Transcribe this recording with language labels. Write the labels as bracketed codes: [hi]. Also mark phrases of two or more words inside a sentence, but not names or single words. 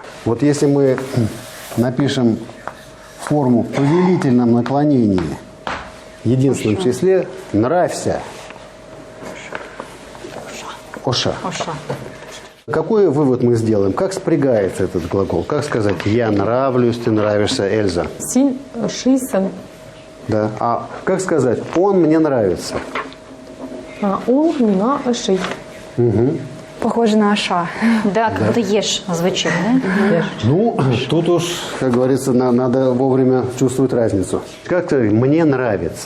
[ru] Вот если мы напишем форму в повелительном наклонении в единственном числе «нравься». Оша. Какой вывод мы сделаем? Как спрягается этот глагол? Как сказать «я нравлюсь», «ты нравишься», «Эльза»? [tt] Син шисан. [ru] Да. А как сказать? Он мне нравится. [tt] Ул мина ошей. [ru] Похоже на аша. Да, как будто ешь звучит, да? Ну, тут уж, как говорится, надо вовремя чувствовать разницу. Как сказать? Мне нравится.